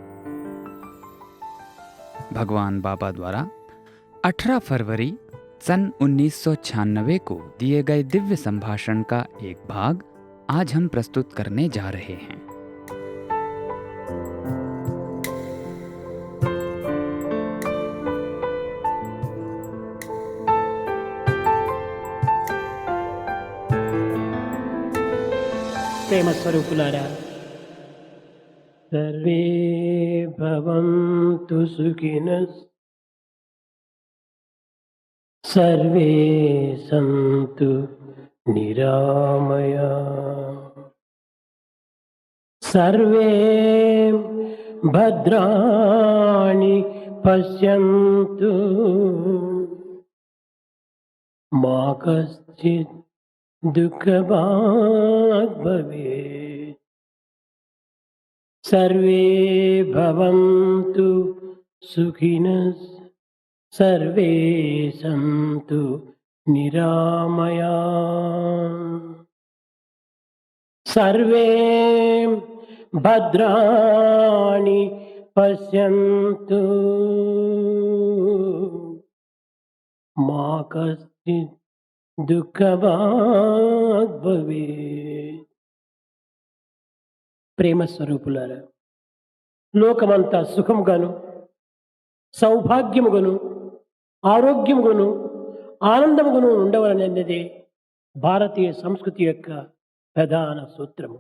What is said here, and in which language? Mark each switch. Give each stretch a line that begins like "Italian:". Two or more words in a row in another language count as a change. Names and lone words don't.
Hindi: भगवान बाबा द्वारा 18 फरवरी सन 1996 को दिए गए दिव्य संभाषण का एक भाग आज हम प्रस्तुत करने जा रहे हैं।
Telugu: ప్రేమ స్వరూపులారా,
Sanskrit: సర్వే భవంతు సుఖినః, సర్వే సంతు నిరామయాః, సర్వే భద్రాణి పశ్యంతు, మా కశ్చిత్ दुःखभाग् भवेत्। सर्वे भवन्तु सुखिनः, सर्वे सन्तु निरामयाः, सर्वे भद्राणि पश्यन्तु, मा कश्चित् దుఃఖభాగ్ భవేత్।
Telugu: ప్రేమ స్వరూపులారా, లోకమంతా సుఖముగాను, సౌభాగ్యముగాను, ఆరోగ్యముగాను, ఆనందముగాను ఉండవలనన్నదే భారతీయ సంస్కృతి యొక్క ప్రధాన సూత్రము.